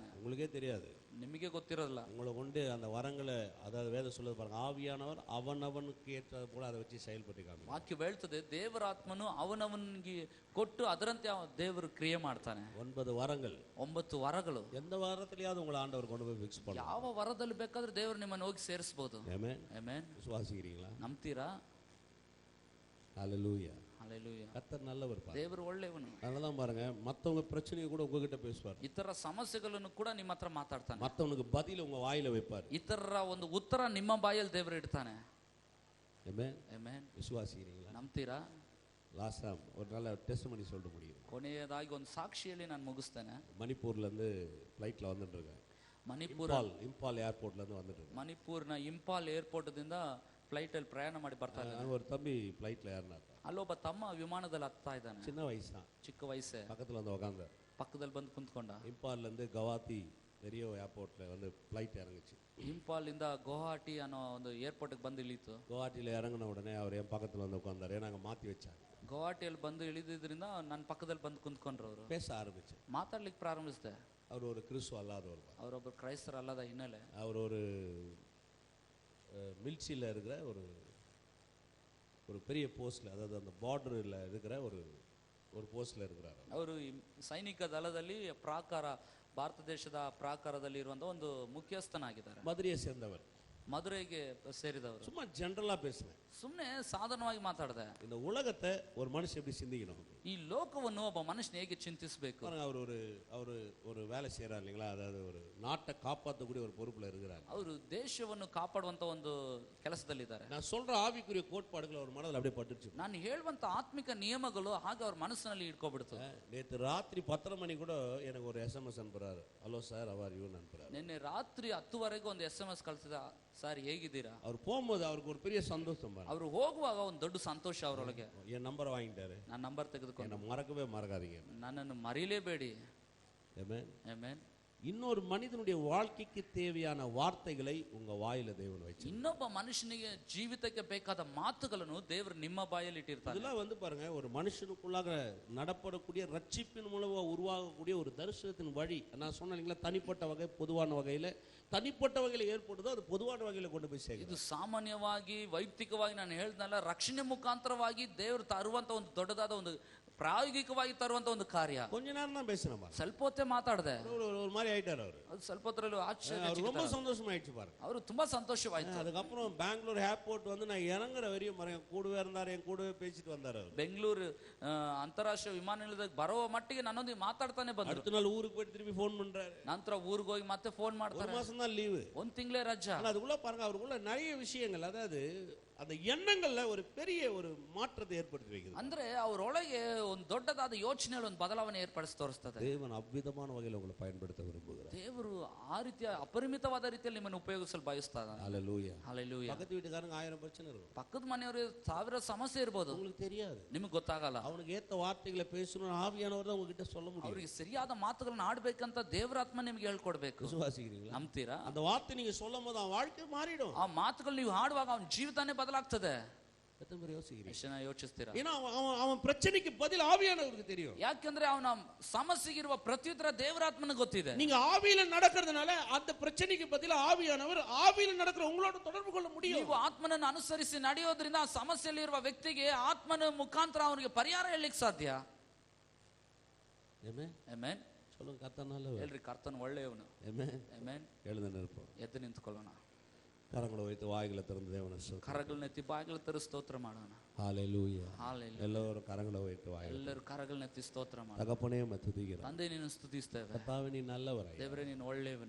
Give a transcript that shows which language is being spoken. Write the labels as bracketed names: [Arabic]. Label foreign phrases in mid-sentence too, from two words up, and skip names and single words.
[Tamil] உங்களுக்கே தெரியாது, [Kannada] ನಿಮಗೆ ಗೊತ್ತಿರೋದಿಲ್ಲ. [Tamil] உங்களை கொண்டு அந்த வரங்களை, அதாவது வேதம் சொல்லுது பாருங்க, ஆவியானவர் அவனவனுக்கு ஏற்றது போல அதை வச்சு செயல்பட்டு காமிப்பார். [Kannada] ವಾಕ್ಯ ಹೇಳ್ತದೆ, ದೇವರ ಆತ್ಮನು ಅವನವನಿಗೆ ಕೊಟ್ಟು ಅದರಂತೆ ದೇವರು ಕ್ರಿಯೆ ಮಾಡ್ತಾನೆ. [Tamil] 9 வரங்கள், [Kannada] 9 ವರಗಳು. [Tamil] எந்த வாரத்திலேயாவது உங்களை ஆண்டவர் கொண்டு போய் ஃபிக்ஸ் பண்ணலாம். [Kannada] ಯಾವ ವರದಲ್ಲಿ ಬೇಕಾದ್ರೆ ದೇವರು ನಿಮ್ಮನ್ನು ಹೋಗಿ ಸೇರಿಸಬಹುದು. [Tamil] ஆமென். [Kannada] ಆಮೆನ್. [Tamil] விசுவாசிக்கிறீங்களா? [Kannada] ನಂಬ್ತೀರಾ? [Tamil] ஹalleluya. [Kannada] ಹಲ್ಲೆಲೂಯಾ. [Tamil] கர்த்தர் நல்லவர் பாருங்க. [Kannada] ದೇವರು ಒಳ್ಳೆಯವನು. [Tamil] அதனால பாருங்க, மத்தவங்க பிரச்சனையை கூட உங்ககிட்ட பேசுவார். [Kannada] ಇತರ ಸಮಸ್ಯೆಗಳನ್ನು ಕೂಡ ನಿಮ್ಮ ಹತ್ರ ಮಾತಾಡ್ತಾನೆ. [Tamil] மத்தவனுக்கு பதில் உங்க வாயில வைப்பார். [Kannada] ಇತರರ ಒಂದು ಉತ್ತರ ನಿಮ್ಮ ಬಾಯಲ್ಲಿ ದೇವರು ಇಡ್ತಾನೆ. [Tamil] ஆமென். [Kannada] ಆಮೆನ್. [Tamil] விசுவாசிக்கிறீங்களா? [Kannada] ನಂಬ್ತೀರಾ? [English] last time [Tamil] ஒரு நல்ல டெஸ்டிமனி சொல்லிட்டு முடியும். [Kannada] ಕೊನೆಯದಾಗಿ ಒಂದು ಸಾಕ್ಷಿಯಲ್ಲಿ ನಾನು ಮುಗಿಸ್ತೇನೆ. [Tamil] மணிப்பூர்ல இருந்து ஃளைட்ல வந்துட்டு இருக்கேன். இம்பால் ஏர்போர்ட்ல இருந்து வந்துட்டு இருக்கேன். [Kannada] ಮಣಿಪುರ್ನ ಇಂಪಾಲ್ ಏರ್ಪೋರ್ಟ್ ದಿಂದ ಫ್ಲೈಟ್ ಅಲ್ಲಿ ಪ್ರಯಾಣ ಮಾಡಿ ಬರ್ತಾ ಇದ್ದಾನೆ. [Tamil] ஒரு தம்பி ஃளைட்ல ஏறினார். [Kannada] ಅಲ್ಲೊಬ್ಬ ತಮ್ಮ ವಿಮಾನದಲ್ಲಿ ಹತ್ತಾ ಇದ್ದಾನೆ. [Tamil] சின்ன வயசு தான், [Kannada] ಚಿಕ್ಕ ವಯಸ್ಸೇ. [Tamil] பக்கத்துல வந்து உட்கார்ந்தார். [Kannada] ಪಕ್ಕದಲ್ಲಿ ಬಂದು ಕುಂತ್ಕೊಂಡ. [Tamil] இம்பால்ல இருந்து கவாத்தி பெரிய ஏர்போர்ட்ல வந்து ஃளைட் இறங்குச்சு. [Kannada] ಇಂಪಾಲ್ ಇಂದ ಗುವಾಹಟಿ ಅನ್ನೋ ಒಂದು ಏರ್ಪೋರ್ಟ್ ಬಂದು ಇಳಿತು. [Tamil] குவாஹாட்டில இறங்கின உடனே அவர் என் பக்கத்துல வந்து உட்கார்ந்தார். ஏன்னா அங்க மாத்தி வச்சாங்க. [Kannada] ಗುವಾಹಟಿಯಲ್ಲಿ ಬಂದು ಇಳಿದಿದ್ರಿಂದ ನನ್ನ ಪಕ್ಕದಲ್ಲಿ ಬಂದು ಕುಂತ್ಕೊಂಡ್ರು. ಅವರು [Tamil] பேச ஆரம்பிச்சு. [Kannada] ಮಾತಾಡ್ಲಿಕ್ಕೆ ಪ್ರಾರಂಭಿಸಿದೆ. [Tamil] அவர் ஒரு கிறிஸ்துவ அல்லாதவர். [Kannada] ಅವರೊಬ್ಬರು ಕ್ರೈಸ್ತರಲ್ಲದ ಹಿನ್ನೆಲೆ. [Tamil] அவர் ஒரு மிலிட்ரியில இருக்கிற ஒரு பெரிய போஸ்ட்ல, அதாவது அந்த பார்டர்ல இருக்கிற ஒரு போஸ்ட்ல இருக்கிறார். [Kannada] ಅವರು ಸೈನಿಕ ದಳದಲ್ಲಿ ಪ್ರಾಕಾರ, ಭಾರತ ದೇಶದ ಪ್ರಾಕಾರದಲ್ಲಿ ಇರುವಂತ ಒಂದು ಮುಖ್ಯಸ್ಥನಾಗಿದ್ದಾರೆ. [Tamil] மதுரையை சேர்ந்தவர். [Kannada] ಮಧುರೈಗೆ ಸೇರಿದವರು. [Tamil] சும்மா ஜெனரலா பேசுறேன். [Kannada] ಸುಮ್ನೆ ಸಾಧಾರಣವಾಗಿ ಮಾತಾಡಿದೆ. [Tamil] இந்த உலகத்தை ஒரு மனுஷன் எப்படி சிந்திக்கணும், [Kannada] ಈ ಲೋಕವನ್ನು ಒಬ್ಬ ಮನುಷ್ಯನ ಹೇಗೆ ಚಿಂತಿಸಬೇಕು. [Tamil] அவர் ஒரு வேலை செய்யறாரு இல்லைங்களா, அதாவது ஒரு நாட்டை காப்பாற்றக்கூடிய ஒரு பொறுப்புல இருக்கிறார். [Kannada] ಅವರು ದೇಶವನ್ನು ಕಾಪಾಡುವಂತ ಒಂದು ಕೆಲಸದಲ್ಲಿದ್ದಾರೆ. [Tamil] நான் சொல்ற ஆவிக்குரிய கோட்பாடுகள் அவர் மனதில் அப்படியே பட்டுச்சு. [Kannada] ನಾನು ಹೇಳುವಂತ ಆತ್ಮಿಕ ನಿಯಮಗಳು ಹಾಗೆ ಅವ್ರ ಮನಸ್ಸಿನಲ್ಲಿ ಇಟ್ಕೊಬಿಡ್ತು. [Tamil] நேற்று ராத்திரி 10:30 மணி கூட எனக்கு ஒரு SMS அனுப்புறாரு. [English] hello sir how are you அனுப்புறாரு. [Kannada] ನಿನ್ನೆ ರಾತ್ರಿ 10:00 ಒಂದು SMS ಕಳಿಸಿದ, ಸರ್ ಹೇಗಿದ್ದೀರಾ. [Tamil] அவர் போகும்போது அவருக்கு ஒரு பெரிய சந்தோஷம். [Kannada] ಅವರು ಹೋಗುವಾಗ ಒಂದು ದೊಡ್ಡ ಸಂತೋಷ ಅವರೊಳಗೆ. [Tamil] என் நம்பர் வாங்கிட்டாரு. [Kannada] ನಾನು ನಂಬರ್ ತೆಗೆದುಕೊಂಡು, [Tamil] என்ன மறக்காதீங்க, [Kannada] ನನ್ನನ್ನು ಮರೀಲೇಬೇಡಿ. [Tamil] ஆமென் [Kannada] ಆಮೆನ್. [Tamil] இன்னொரு மனிதனுடைய வாழ்க்கைக்கு தேவையான வார்த்தைகளை உங்க வாயில தேவன் வச்சிருக்கார். [Kannada] ಇನ್ನೊಬ್ಬ ಮನುಷ್ಯನಿಗೆ ಜೀವಿತಕ್ಕೆ ಬೇಕಾದ ಮಾತುಗಳನ್ನು ದೇವರು ನಿಮ್ಮ ಬಾಯಲ್ಲಿ ಇಟ್ಟಿರ್ತಾರೆ. [Tamil] இதெல்லாம் வந்து பாருங்க, ஒரு மனுஷனுக்குள்ளாக நடப்படக்கூடிய ரட்சிப்பின் மூலமா உருவாகக்கூடிய ஒரு தரிசனத்தின் வழி. நான் சொன்னீங்களா, தனிப்பட்ட வகை பொதுவான வகையில, தனிப்பட்ட வகையில ஏற்படுதோ அது பொதுவான வகையில கொண்டு போய் சேர்க்கும். [Kannada] ಇದು ಸಾಮಾನ್ಯವಾಗಿ ವೈಯಕ್ತಿಕವಾಗಿ ನಾನು ಹೇಳಿದ್ನಲ್ಲ, ರಕ್ಷಣೆ ಮುಖಾಂತರವಾಗಿ ದೇವರು ತರುವಂತ ಒಂದು ದೊಡ್ಡದಾದ ಒಂದು ಪ್ರಾಯೋಗಿಕವಾಗಿ ತರುವಂತ ಒಂದು ಕಾರ್ಯ. [Tamil] கொஞ்ச நேரம் தான் பேசினேன், [Kannada] ಸ್ವಲ್ಪ ಹೊತ್ತೇ ಮಾತಾಡಿದೆ. [Tamil] ஒரு மாதிரி ஆயிட்டாரு அவரு. [Kannada] ಅದು ಸ್ವಲ್ಪ ಹೊತ್ತರಲ್ಲಿ ಆಶ್ಚರ್ಯ, [Tamil] ரொம்ப சந்தோஷமாயிடுச்சு பாருங்க. [Kannada] ಅವರು ತುಂಬಾ ಸಂತೋಷವಾಯ್ತು. [Tamil] அதுக்கப்புறம் பெங்களூர் ஏர்போர்ட் வந்து நான் இறங்குற வரையும் கூடவே இருந்தாரு, என் கூடவே பேசிட்டு வந்தாரு அவர். [Kannada] ಬೆಂಗಳೂರು ಅಂತಾರಾಷ್ಟ್ರೀಯ ವಿಮಾನ ನಿಲ್ದಾಣಕ್ಕೆ ಬರುವ ಮಟ್ಟಿಗೆ ನನ್ನೊಂದಿಗೆ ಮಾತಾಡ್ತಾನೆ ಬಂದ್ರು. [Tamil] அடுத்த நாள் ஊருக்கு போய் திருப்பி ஃபோன் பண்றாரு. [Kannada] ನಂತರ ಊರಿಗೆ ಹೋಗಿ ಮತ್ತೆ ಫೋನ್ ಮಾಡ್ತಾರೆ. [Tamil] ஒரு மாசம் தான் லீவு, [Kannada] ಒಂದು ತಿಂಗಳೇ ರಜಾ. [Tamil] அதுக்குள்ள பாருங்க, அவருக்குள்ள நிறைய விஷயங்கள், அதாவது அந்த எண்ணங்கள்ல ஒரு பெரிய ஒரு மாற்றத்தை ஏற்படுத்தி வைக்குது. [Kannada] ಅಂದ್ರೆ ಅವರೊಳಗೆ ಒಂದು ದೊಡ್ಡದಾದ ಯೋಚನೆಯಲ್ಲಿ ಒಂದು ಬದಲಾವಣೆ ಏರ್ಪಡಿಸಿ ತೋರಿಸ್ತದೆ. [Tamil] தேவன் அவ்விதமான வகையில் உங்களை பயன்படுத்த விரும்புகிறார். [Kannada] ದೇವರು ಆ ರೀತಿಯ ಅಪರಿಮಿತವಾದ ರೀತಿಯಲ್ಲಿ ನಿಮ್ಮನ್ನು ಉಪಯೋಗಿಸಲು ಬಯಸ್ತಾರೆ. [Tamil] ஹல்லேலூயா. [Kannada] ಹಲ್ಲೆಲೂಯಾ. [Tamil] பக்கத்து வீட்டுக்காரங்க 1000 பிரச்சனை இருக்கும், [Kannada] ಪಕ್ಕದ ಮನೆಯವರು 1000 ಸಮಸ್ಯೆ ಇರಬಹುದು, [Tamil] உங்களுக்கு தெரியாது. [Kannada] ನಿಮಗೆ ಗೊತ್ತಾಗಲ್ಲ. [Tamil] அவனுக்கு ஏத்த வார்த்தைகளை பேசணும், ஆவியானவர் தான் உங்ககிட்ட சொல்ல முடியும். [Kannada] ಅವರಿಗೆ ಸರಿಯಾದ ಮಾತುಗಳನ್ನು ಆಡಬೇಕಂತ ದೇವರಾತ್ಮ ನಿಮಗೆ ಹೇಳ್ಕೊಡ್ಬೇಕು. [Tamil] விசுவாசிக்கிறீங்களா? [Kannada] ನಂಬ್ತೀರಾ? [Tamil] அந்த வார்த்தை நீங்க சொல்லும் போது அவன் வாழ்க்கை மாறிடும். [Kannada] ಆ ಮಾತುಗಳು ನೀವು ಹಾಡುವಾಗ ಅವನ ಜೀವಿತಾನೇ ಬದಲಾಗ್ತದೆ. [Tamil] எத்தனை பேர் யோசிக்கிறீங்க? [Kannada] ಎಷ್ಟು ಜನ ಯೋಚಿಸ್ತೀರಾ? [Tamil] ஏன்னா அவன் பிரச்சனைக்கு பதில் ஆவியானவருக்கு தெரியும். [Kannada] ಯಾಕಂದ್ರೆ ಅವನ ಸಮಸ್ಯೆಗಿರುವ ಪ್ರತ್ಯುತ್ತರ ದೇವರಾತ್ಮನಿಗೆ ಗೊತ್ತಿದೆ. [Tamil] நீங்க ஆவியில நடக்கிறதுனால அந்த பிரச்சனைக்கு பதிலா ஆவியானவர் ஆவியில நடக்கிற உங்களோட தொடர்பு கொள்ள முடியும். [Kannada] ನೀವು ಆತ್ಮನನ್ನು ಅನುಸರಿಸಿ ನಡೆಯೋದ್ರಿಂದ ಆ ಸಮಸ್ಯೆಯಲ್ಲಿರುವ ವ್ಯಕ್ತಿಗೆ ಆತ್ಮನ ಮುಖಾಂತರ ಅವನಿಗೆ ಪರಿಹಾರ ಹೇಳಲಿಕ್ಕೆ ಸಾಧ್ಯ. [Tamil] ஆமென். [Kannada] ಆಮೆನ್. [Tamil] சொல்லுங்க, கர்த்தர் நல்லவர். [Kannada] ಹೇಳ್ರಿ, ಕರ್ತನು ಒಳ್ಳೆಯವನು. [Tamil] ஆமென். [Kannada] ಆಮೆನ್. [Tamil] எழுந்து நிற்போம். [Kannada] ಎದ್ದು ನಿಂತ್ಕೊಳ್ಳೋಣ. [Tamil] கரங்களை வைத்து வாய்களை திறந்து தேவனை ஸ்தோத்திரம். [Kannada] ಕರಗಳನ್ನೆತ್ತಿ ಬಾಗಿಲು ತರ ಸ್ತೋತ್ರ ಮಾಡೋಣ. [Tamil] ஹல்லேலூயா. [Kannada] ಹಾಲೆಲೂಯಾ. [Tamil] எல்லாரும் கரங்களை வைத்து வாய்களை. [Kannada] ಎಲ್ಲರೂ ಕರಗಳನ್ನೆತ್ತಿ ಸ್ತೋತ್ರ ಮಾಡೋಣ. [Tamil] தகப்பனே உம்மை துதிக்கிறோம். [Kannada] ತಂದೆ ನಿನ್ನ ಸ್ತುತಿಸ್ತೇವೆ. [Tamil] கர்த்தாவே நீ நல்லவரே. [Kannada] ದೇವರೇ ನೀನು ಒಳ್ಳೆಯವನು.